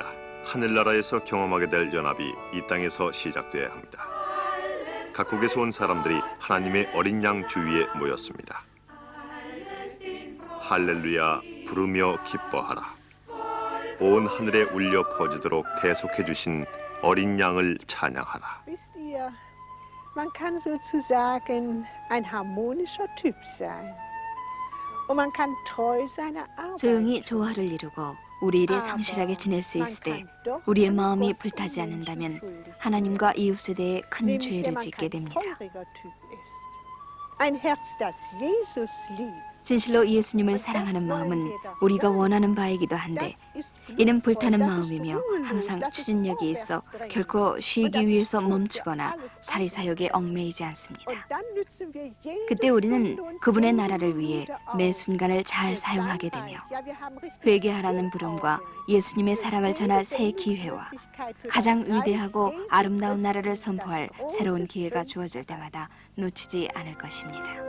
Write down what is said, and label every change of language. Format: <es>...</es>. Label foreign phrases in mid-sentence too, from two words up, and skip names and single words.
<ko>하늘나라에서 경험하게 될 연합이 이 땅에서 시작돼야 합니다. 각국에서 온 사람들이 하나님의 어린 양 주위에 모였습니다. 할렐루야 부르며 기뻐하라. 온 하늘에 울려 퍼지도록 대속해 주신 어린 양을 찬양하라.</ko> <de>Man kann sozusagen ein harmonischer Typ sein. Und man kann treu seiner Arbeit.</de> <ko>조용히 조화를 이루고 우리 일에 성실하게 지낼 수 있을 때 우리의 마음이 불타지 않는다면 하나님과 이웃에 대해 큰 죄를 짓게 됩니다.</ko> <de>Ein Herz, das Jesus liebt.</de> <ko>진실로 예수님을 사랑하는 마음은 우리가 원하는 바이기도 한데 이는 불타는 마음이며 항상 추진력이 있어 결코 쉬기 위해서 멈추거나 사리사욕에 얽매이지 않습니다. 그때 우리는 그분의 나라를 위해 매 순간을 잘 사용하게 되며 회개하라는 부름과 예수님의 사랑을 전할 새 기회와 가장 위대하고 아름다운 나라를 선포할 새로운 기회가 주어질 때마다 놓치지 않을 것입니다.</ko>